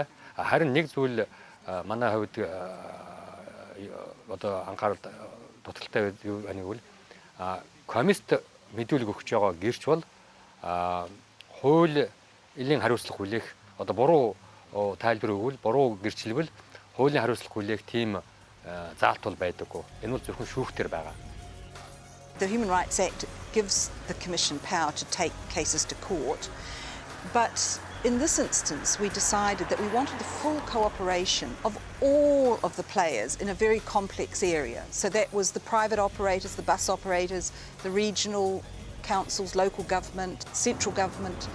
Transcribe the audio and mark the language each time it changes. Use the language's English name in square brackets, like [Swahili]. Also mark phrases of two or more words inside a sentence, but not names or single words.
[Mongolian] Харин нэг зүйл манай хувьд одоо анхаарал дутагдaltaй юу гэвэл комисст мэдүүлэг өгч байгаа гэрч бол хуулийн хариуцлага хүлээх одоо буруу тайлбар өгвөл буруу гэрчлэвэл хуулийн хариуцлага хүлээх тийм заалт бол байдаггүй. Энэ бол зөвхөн шүүхтэр байгаа. [English] The Human Rights Act gives the Commission power to take cases to court, but in this instance we decided that we wanted the full cooperation of all of the players in a very complex area. So that was the private operators, the bus operators, the regional councils, local government, central government.